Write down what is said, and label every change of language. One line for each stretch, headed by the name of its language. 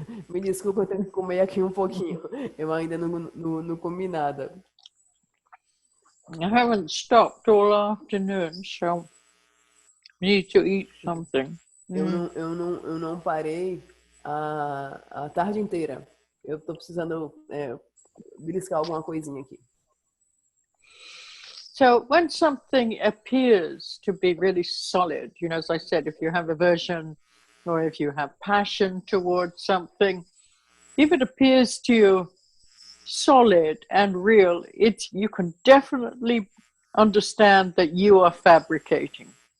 Portuguese: Me desculpa, eu tenho que comer aqui um pouquinho. Eu ainda não comi nada.
English: I haven't stopped all afternoon, so need to eat something.
Portuguese: Eu não parei a tarde inteira. Eu estou precisando beliscar alguma coisinha aqui.
English: So when something appears to be really solid, as I said, if you have aversion or if you have passion towards something, if it appears to you solid and real, you can definitely understand that you are fabricating.